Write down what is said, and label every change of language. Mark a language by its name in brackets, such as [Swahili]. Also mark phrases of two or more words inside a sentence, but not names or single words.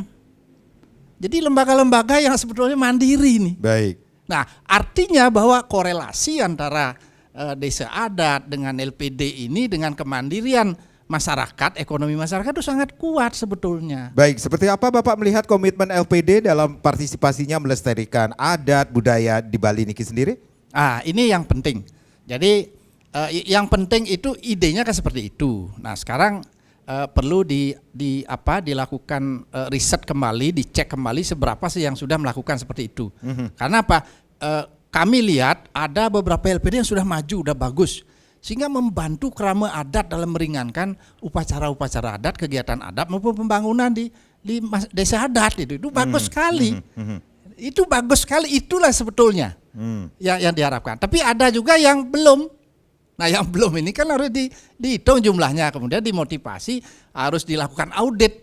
[Indonesian] Jadi lembaga-lembaga yang sebetulnya mandiri nih. Baik. Nah, artinya bahwa korelasi antara desa adat dengan LPD ini dengan kemandirian masyarakat, ekonomi masyarakat itu sangat kuat sebetulnya. Baik, seperti apa Bapak melihat komitmen LPD dalam partisipasinya melestarikan adat budaya di Bali niki sendiri? Ini yang penting. Jadi yang penting itu idenya kan seperti itu. Nah, sekarang perlu dilakukan riset kembali, dicek kembali seberapa sih yang sudah melakukan seperti itu. Karena apa? Kami lihat ada beberapa LPD yang sudah maju, udah bagus. Sehingga membantu kerama adat dalam meringankan upacara-upacara adat, kegiatan adat maupun pembangunan di desa adat itu bagus sekali. Itu bagus sekali, itulah sebetulnya yang diharapkan. Tapi ada juga yang belum. Nah, yang belum ini kan harus dihitung jumlahnya, kemudian dimotivasi, harus dilakukan audit.